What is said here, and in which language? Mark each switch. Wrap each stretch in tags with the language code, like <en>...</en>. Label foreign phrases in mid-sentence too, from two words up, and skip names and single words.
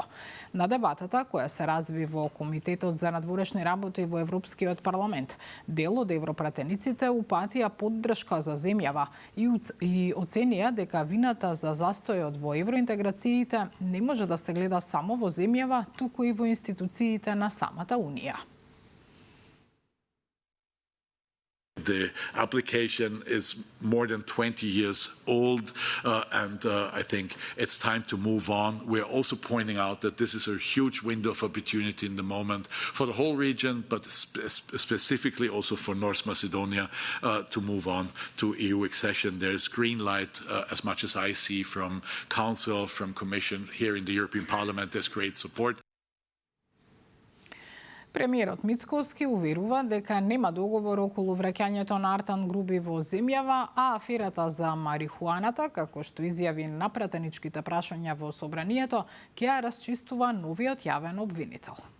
<mk>На дебатата, која се разви во Комитетот за надворешни работи во Европскиот парламент, дел од европратениците упатија поддршка за земјава и оценија дека вината за застојот во евроинтеграциите не може да се гледа само во земјава, туку и во институциите на самата Унија.</mk> <en>The application is more than 20 years old, and I think it's time to move on. We're also pointing out that this is a huge window of opportunity in the moment for the whole region, but specifically also for North Macedonia to move on to EU accession. There's green light, as much as I see, from Council, from Commission. Here in the European Parliament, there's great support.</en> <mk>Премиерот Мицкоски уверува дека нема договор околу враќањето на Артан Груби во земјава, а аферата за марихуаната, како што изјави на пратеничките прашања во собранието, ќе ја расчистува новиот јавен обвинител.</mk>